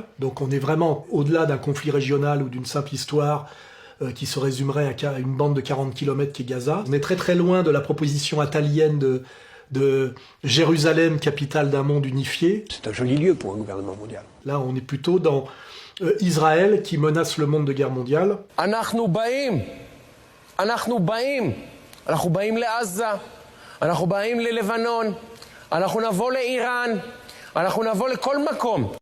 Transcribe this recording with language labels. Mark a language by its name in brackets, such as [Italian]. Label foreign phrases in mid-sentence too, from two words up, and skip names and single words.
[French] Donc on est vraiment au-delà d'un conflit régional ou d'une simple histoire qui se résumerait à une bande de 40 km qui est Gaza. On est très très loin de la proposition attalienne de Jérusalem, capitale d'un monde unifié. C'est un joli lieu pour un gouvernement mondial. Là on est plutôt dans Israël qui menace le monde de guerre mondiale. [Hebrew] אנחנו באים לעזה, אנחנו באים ללבנון, אנחנו נבוא לאיראן, אנחנו נבוא לכל מקום.